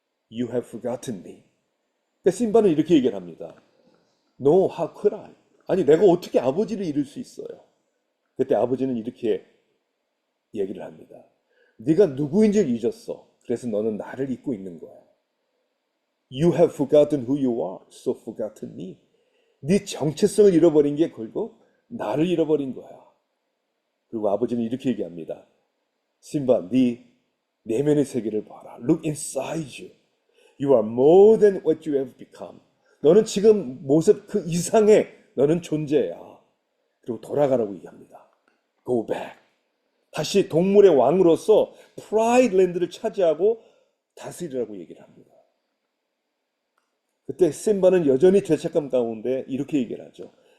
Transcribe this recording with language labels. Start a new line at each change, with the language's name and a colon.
English: You have forgotten me.
Korean: 그러니까 심바는 이렇게 얘기를 합니다.
English: No, how could I?
Korean: 아니, 내가 어떻게 아버지를 잃을 수 있어요? 그때 아버지는 이렇게 얘기를 합니다. 네가 누구인 줄 잊었어. 그래서 너는 나를 잊고 있는 거야.
English: You have forgotten who you are, so forgotten me.
Korean: 네 정체성을 잃어버린 게 결국 나를 잃어버린 거야. 그리고 아버지는 이렇게 얘기합니다. 심바, 네 내면의 세계를 봐라.
English: Look inside you. You are more than what you have become.
Korean: 너는 지금 모습 그 이상의 너는 존재야. 그리고 돌아가라고 얘기합니다.
English: Go back.
Korean: 다시 동물의 왕으로서 프라이드 랜드를 차지하고 다스리라고 얘기를 합니다. 그때 심바는 여전히 죄책감 가운데 이렇게 얘기를 하죠.